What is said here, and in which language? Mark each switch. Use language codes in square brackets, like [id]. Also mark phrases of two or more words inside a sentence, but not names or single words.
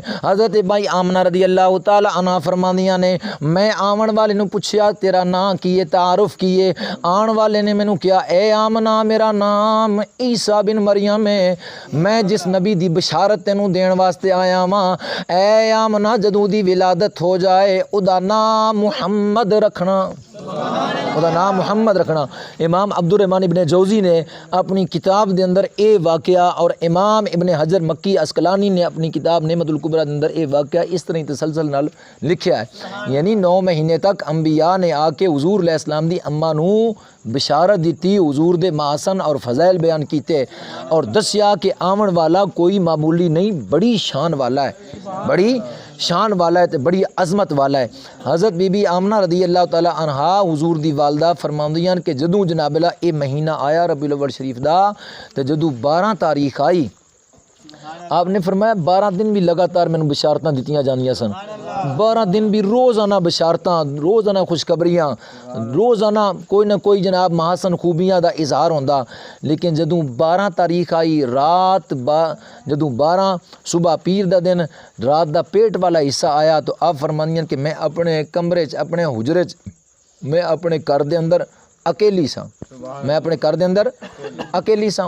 [pa] حضرت بھائی آمنہ رضی اللہ تعالی عنہ فرماندیاں نے میں آمن والے نو پوچھیا تیرا نام کیے تعارف کیے. آن والے نے مینوں کیا اے آمنہ میرا نام عیسیٰ بن مریم ہے. میں جس نبی دی بشارت تینوں دین واسطے آیا ہاں اے آمنہ جدوں دی ولادت ہو جائے او دا نام محمد رکھنا. ਉਹਦਾ ਨਾਮ ਮੁਹੰਮਦ ਰੱਖਣਾ। ਇਮਾਮ ਅਬਦੁਰਰਹਿਮਾਨ ਇਬਨ ਜੌਜ਼ੀ ਨੇ ਆਪਣੀ ਕਿਤਾਬ ਦੇ ਅੰਦਰ ਇਹ ਵਾਕਿਆ ਔਰ ਇਮਾਮ ਇਬਨ ਹਜਰ ਮੱਕੀ ਅਸਕਲਾਨੀ ਨੇ ਆਪਣੀ ਕਿਤਾਬ ਨਿਮਤੁਲ ਕੁਬਰਾ ਦੇ ਅੰਦਰ ਇਹ ਵਾਕਿਆ ਇਸ ਤਰ੍ਹਾਂ ਹੀ ਤਸਲਸਲ ਨਾਲ ਲਿਖਿਆ ਹੈ। ਯਾਨੀ 9 ਮਹੀਨੇ ਤੱਕ ਅੰਬੀਆ ਨੇ ਆ ਕੇ ਹਜ਼ੂਰ ਅਲੈਹਿ ਸਲਾਮ ਦੀ ਅੰਮਾ ਨੂੰ ਬਿਸ਼ਾਰਤ ਦਿੱਤੀ, ਹਜ਼ور ਦੇ ਮਾਸਨ اور فضائل بیان کیتے اور دسیا کہ آمن والا کوئی معمولی نہیں، بڑی شان والا ہے، بڑی شان والا ہے تے بڑی عظمت والا ہے۔ حضرت بی بی آمنہ رضی اللہ تعالی عنہا حضور دی والدہ فرماندیاں کہ جدوں جناب اللہ یہ مہینہ آیا ربیع الاول شریف دا تے جدوں 12 تاریخ آئی، آپ نے فرمایا 12 دن بھی لگاتار میں نے بشارتاں دیتیاں جانیاں سن، 12 دن بھی روزانہ بشارتاں، روزانہ خوشخبریاں، روزانہ کوئی نہ کوئی جناب محاسن خوبیاں دا اظہار ہوندا۔ لیکن جدوں 12 تاریخ آئی رات جدوں 12 صبح پیر دا دن رات دا پیٹ والا حصہ آیا تو آپ فرمانیاں کہ میں اپنے کمرے چ اپنے حجرے چ میں اپنے گھر دے اندر اکیلی سا، میں اپنے گھر دے اندر اکیلی سا۔